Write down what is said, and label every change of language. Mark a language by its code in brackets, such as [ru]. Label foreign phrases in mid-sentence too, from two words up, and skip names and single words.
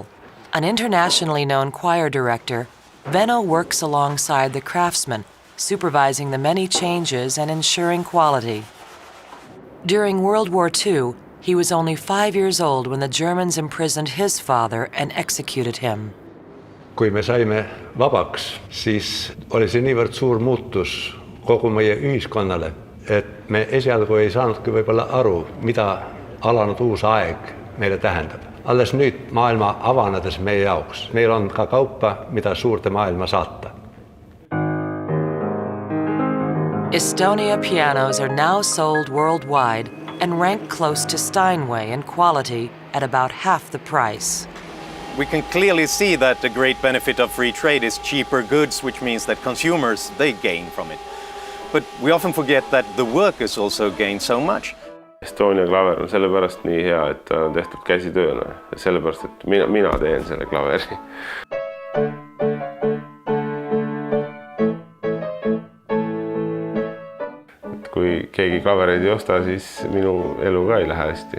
[en] An internationally known choir director, Venno works alongside the craftsmen, supervising the many changes and ensuring quality. During World War II, he was only 5 years old when the Germans imprisoned his father and executed him. [et] Kui me saime vabaks, siis oli see niivõrd suur muutus kogu meie ühiskonnale, et me esialgu ei saanudki võib-olla aru, mida alanud uus aeg meile tähendab. Alles nüüd maailma avanedes meie jaoks. Meil on ka kaupa, mida suurde maailma saata. [en] Estonia pianos are now sold worldwide and rank close to Steinway in quality at about half the price. We can clearly see that the great benefit of free trade is cheaper goods, which means that consumers, they gain from it. But we often forget that the workers also gain so much. [et] Estonia klaver on sellepärast nii hea, et ta on tehtud käsitööna. Ja sellepärast, et mina teen selle klaveri. Et kui keegi klavereid ei osta, siis minu elu ka ei lähe hästi.